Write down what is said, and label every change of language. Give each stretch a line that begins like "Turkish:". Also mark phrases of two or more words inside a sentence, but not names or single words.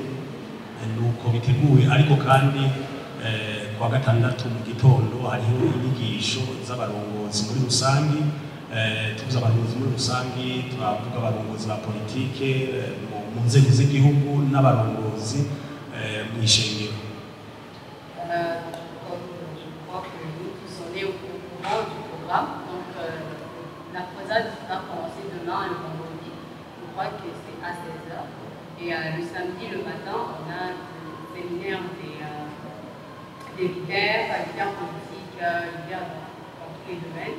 Rundi: Nuko biteguwe, ariko kandi kuwa gatandatu mu gitondo hariho inyigisho z'abarongozi muri rusangi. Tuvuze abarongozi muri rusangi, turavuga abarongozi ba politike mu nzego z'igihugu n'abarongozi mu ishengero.
French: Donc la croisade va commencer demain le vendredi. Je crois que c'est à 16h. Et le samedi, le matin, on a le séminaire des leaders politiques, leaders dans tous les domaines.